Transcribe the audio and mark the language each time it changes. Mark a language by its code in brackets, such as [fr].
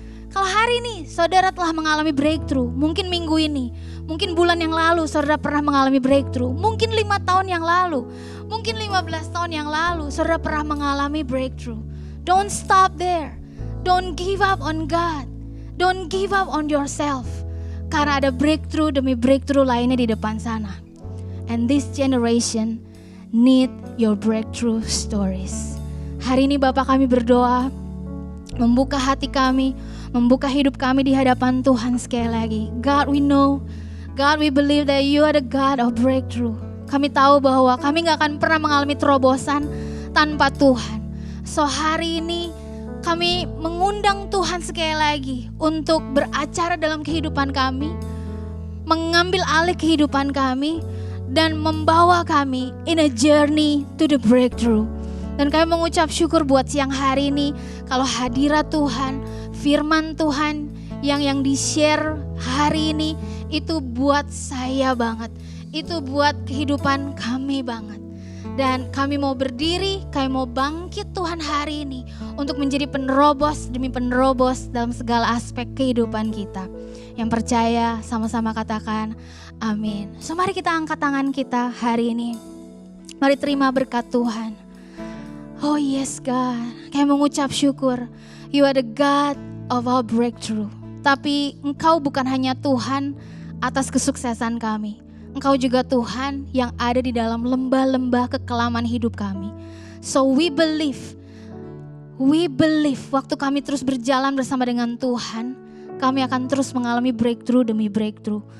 [id] Kalau hari ini saudara telah mengalami breakthrough, mungkin minggu ini, mungkin bulan yang lalu saudara pernah mengalami breakthrough, mungkin 5 tahun yang lalu, mungkin 15 tahun yang lalu saudara pernah mengalami breakthrough. [en] Don't stop there. Don't give up on God. Don't give up on yourself. [id] Karena ada breakthrough demi breakthrough lainnya di depan sana. [en] And this generation need your breakthrough stories. [id] Hari ini Bapak kami berdoa, membuka hati kami, membuka hidup kami di hadapan Tuhan sekali lagi. [en] God, we know, God, we believe that you are the God of breakthrough. [id] Kami tahu bahwa kami gak akan pernah mengalami terobosan tanpa Tuhan. So hari ini kami mengundang Tuhan sekali lagi untuk beracara dalam kehidupan kami, mengambil alih kehidupan kami, dan membawa kami [en] in a journey to the breakthrough. [id] Dan kami mengucap syukur buat siang hari ini, kalau hadirat Tuhan, firman Tuhan yang di-share hari ini, itu buat saya banget, itu buat kehidupan kami banget. Dan kami mau berdiri, kami mau bangkit Tuhan hari ini untuk menjadi penerobos demi penerobos dalam segala aspek kehidupan kita. Yang percaya sama-sama katakan amin. So mari kita angkat tangan kita hari ini. Mari terima berkat Tuhan. [en] Oh yes God, [id] kami mengucap syukur. [en] You are the God of our breakthrough. [id] Tapi Engkau bukan hanya Tuhan atas kesuksesan kami. Engkau juga Tuhan yang ada di dalam lembah-lembah kekelaman hidup kami. [en] So we believe [id] waktu kami terus berjalan bersama dengan Tuhan, kami akan terus mengalami breakthrough demi breakthrough.